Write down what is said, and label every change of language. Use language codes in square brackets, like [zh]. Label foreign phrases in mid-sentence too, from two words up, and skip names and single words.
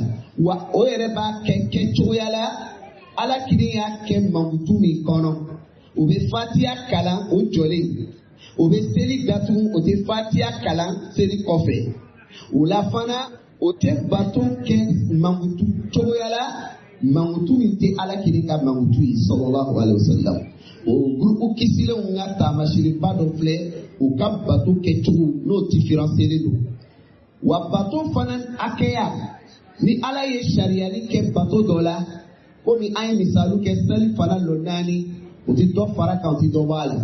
[bm] Wa o yɛrɛ b'a kɛ cogoya la, Ala kelen y'a kɛ mankutu min kɔnɔ. O bɛ Fatiha kalan o jɔlen, o bɛ seli datugu, o tɛ Fatiha kalan seli kɔfɛ. O la fana, o tɛ bato kɛ mankutu cogoya la, mankutu min tɛ Ala kelen ka mankutu ye [ar] صلى الله عليه وسلم. [bm] O groupe kisilenw ka taamasiyɛnba dɔ filɛ, u ka bato kɛcogo n'o différencielen don. Wa bato fana hakɛya, ni Ala ye sariyali kɛ bato dɔ la, komi an ye misaliw kɛ seli fana lɔ 4, o tɛ dɔ fara kan, o tɛ dɔ bɔ a la.